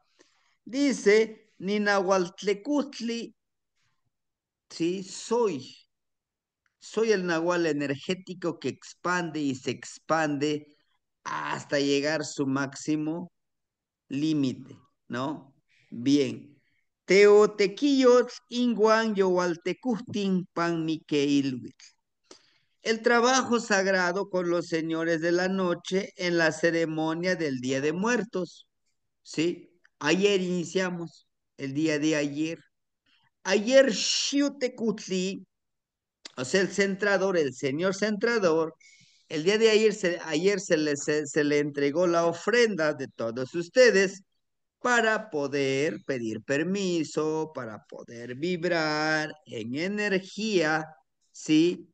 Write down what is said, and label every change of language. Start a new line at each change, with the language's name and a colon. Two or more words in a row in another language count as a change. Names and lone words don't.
Spanish: Dice, Ninahualtlecutli, sí, soy el nahual energético que expande y se expande hasta llegar su máximo límite, ¿no? Bien.
Nahuatl languages: Teotequillos inguan yowaltecustin pan miqueilhuitl.
Spanish: El trabajo sagrado con los señores de la noche en la ceremonia del Día de Muertos, ¿sí? Ayer iniciamos, el día de ayer. Ayer Xiutecutli, o sea, el centrador, el señor centrador, el día de ayer se le entregó la ofrenda de todos ustedes para poder pedir permiso, para poder vibrar en energía, ¿sí?